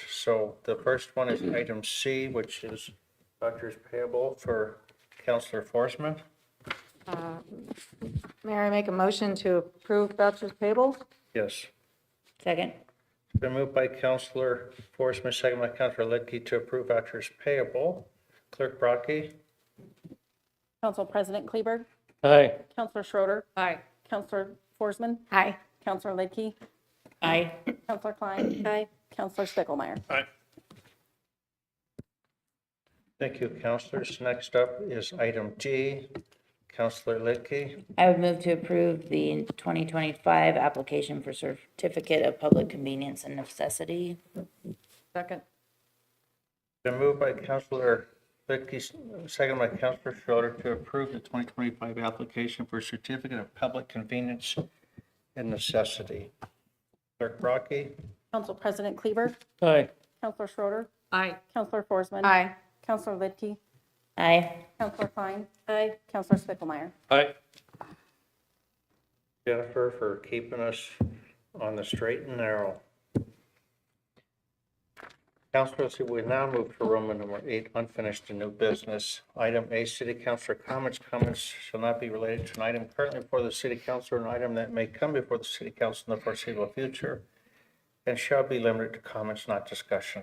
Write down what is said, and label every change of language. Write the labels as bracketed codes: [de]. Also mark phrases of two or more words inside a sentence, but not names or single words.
[en] So the first one is item C, which is vouchers payable for Councilor Forsman. Mayor, I make a motion to approve vouchers payable? Yes. Second. It's been moved by Councilor Forsman, second by Councilor Lidkey to approve vouchers payable. Clerk Brocky? Council President Kleber, Aye. Councilor Schroeder, Aye. Councilor Forsman, Aye. Councilor Lidkey, Aye. Councilor Klein, Aye. Councilor Sticklemeyer. Thank you, councilors. Next up is item D. Councilor Lidkey. I would move to approve the 2025 application for certificate of public convenience and necessity. Second. Been moved by Councilor Lidkey, second by Councilor Schroeder to approve the 2025 application for certificate of public convenience and necessity. Clerk Brocky? Council President Kleber, Aye. Councilor Schroeder, Aye. Councilor Forsman. Aye. Councilor Lidkey, Aye. Councilor Klein, Aye. Councilor Sticklemeyer. Aye. Jennifer for keeping us on the straight and narrow. Councilors, we now move to Roman number 8, unfinished and new business. Item A, city councilor comments. Comments shall not be related to an item currently before the city council or an item that may come before the city council in the foreseeable future and shall be limited to comments, not discussion.